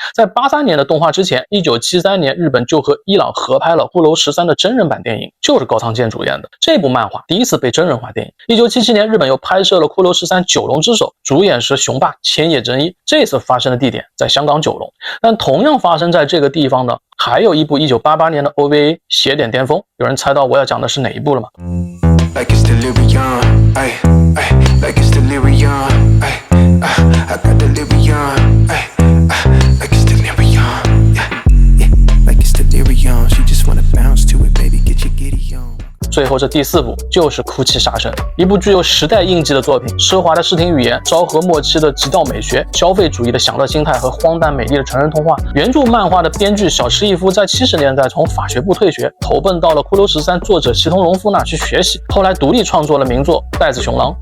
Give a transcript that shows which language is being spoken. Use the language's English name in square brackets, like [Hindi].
[Chinese] 在83年的动画之前，1973年日本就和伊朗合拍了《骷髅13》的真人版电影，就是高仓健主演的。这部漫画第一次被真人化电影。1977年，日本又拍摄了《骷髅13：九龙之首》，主演是雄霸千叶真一。这次发生的地点在香港九龙，但同样发生在这个地方的还有一部1988年的 OVA《邪典巅峰》。有人猜到我要讲的是哪一部了吗？ [English] Like it's delirium, ay, ay, like it's delirium, ay, I got delirium, ay, like it's delirium, yeah, yeah, like it's delirium, she just wanna bounce to it, baby, get your giddy on. [Chinese] 最后这第4部就是《哭泣杀神》，一部具有时代印记的作品。奢华的视听语言，昭和末期的极道美学，消费主义的享乐心态和荒诞美丽的成人童话。原著漫画的编剧小池一夫在70年代从法学部退学，投奔到了《骷髅13》作者齐藤荣夫那去学习，后来独立创作了名作《带子雄狼》。